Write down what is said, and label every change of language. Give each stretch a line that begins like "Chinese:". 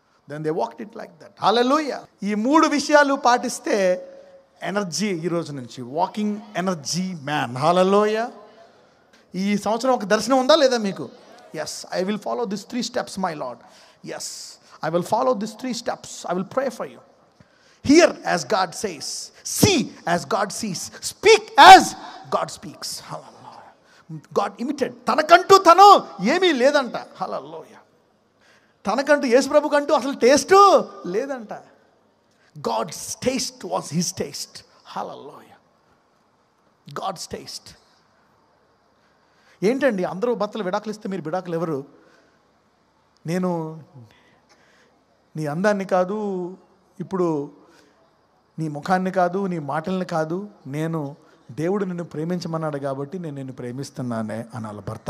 English: Then they walked it like that. Hallelujah.
Telugu: ఈ 3 విషయాలు పాటిస్తే ఎనర్జీ ఈ రోజు నుంచి వాకింగ్ ఎనర్జీ మ్యాన్. హల్లెలూయా. ఈ సంవత్సరం ఒక దర్శనం ఉందా లేదా మీకు? Yes.
English: I will follow this 3 steps my lord. Yes, I will follow this 3 steps. I will pray for you. Hear as God says, see as God sees, speak as God speaks.
Telugu: Hallelujah.
English: God imitated.
Telugu: తనకంటూ తను ఏమీ లేదంట. హల్లెలూయా. తనకంటూ యేసు ప్రభు కంటూ అసలు taste లేదంట.
English: God's taste was his taste. Hallelujah. God's taste.
Telugu: ఏంటండి అందరూ భర్తలు విడాకులు ఇస్తే మీరు విడాకులు ఎవరు? నేను నీ అందాన్ని కాదు, ఇప్పుడు నీ ముఖాన్ని కాదు, నీ మాటల్ని కాదు, నేను దేవుడు నిన్ను ప్రేమించమన్నాడు కాబట్టి నేను నిన్ను ప్రేమిస్తున్నానే అనాలి భర్త.